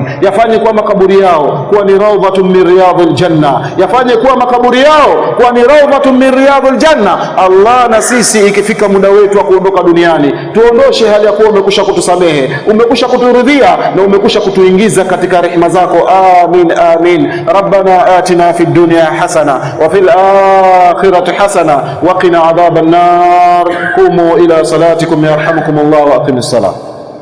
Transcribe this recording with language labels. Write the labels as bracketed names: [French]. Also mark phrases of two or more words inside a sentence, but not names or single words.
[Swahili] Yafanye kuwa makaburi yao kuwa ni [Arabic] روضة من رياض الجنة, [Swahili] yafanye kuwa makaburi yao kuwa ni [Arabic] روضة من رياض الجنة. [Swahili] Allah, na sisi ikifika muda wetu wa kuondoka duniani, tuondoshe hali ya kuwa umekwisha kutusamehe, umekwisha kuturidhia na umekwisha kutuingiza katika rehema zako. Amin amin. [Arabic] ربنا آتنا في الدنيا حسنة وفي الآخرة حسنة وقنا عذاب النار. قوموا إلى صلاتكم يرحمكم الله وأقم الصلاة.